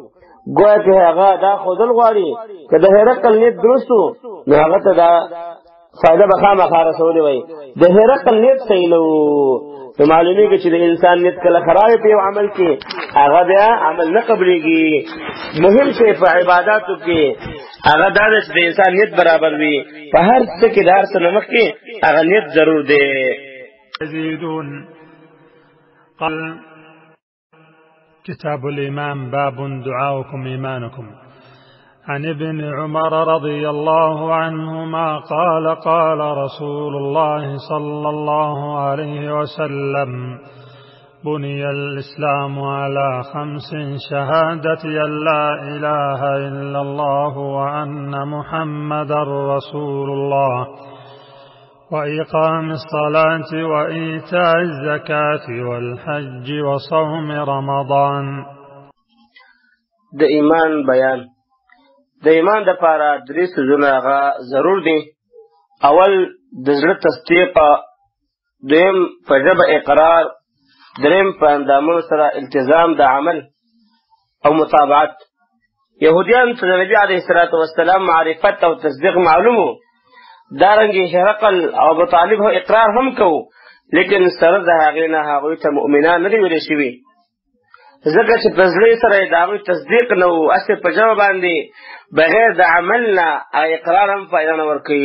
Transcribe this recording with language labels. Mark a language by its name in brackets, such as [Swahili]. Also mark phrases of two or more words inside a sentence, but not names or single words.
[Pashto] گویا چې هغه دا خودل غواړي که د هرقل نیت درستو نو هغه ته دا فائدہ به خامخا رسولې وای د هرقل نیت صحیح نو معلومیږي چې د انسان نیت کله خراب په یو عمل کې هغه بیا عمل نه قبليږي مهم شی په عبادتو کې هغه دا چې د انسان نیت برابر وي په هر څه کې دار سره مخ کې هغه نیت ضرور دی [Arabic] يزيدون. قال كتاب الإيمان باب دعاؤكم إيمانكم. عن ابن عمر رضي الله عنهما قال قال رسول الله صلى الله عليه وسلم بني الإسلام على 5 شهادة أن لا إله إلا الله وأن محمد رسول الله وإقام الصلاة وإيتاء الزكاة والحج وصوم رمضان. [Pashto] د ایمان بیان. د ایمان د پاره درې سيزونه ضرور دي. اول د زړه تصدیق، دویم په ژبه اقرار، دریم په اندامونو سره التزام د عمل او متابعت. يهوديان ته د نبي [Arabic] عليه الصلاة والسلام [Pashto] معرفت او تصدیق معلومو، دارنګه هرقل او ابو طالب هو اقرار هم کو، لیکن سره د هغې نه هغوی ته مؤمنان نه دي ویل شوي، ځکه چې په زړه سره د هغوی تصدیق نه و، هسې په ژبه باندې بغیر د عمل نه اقرار هم فایده نه ورکوي.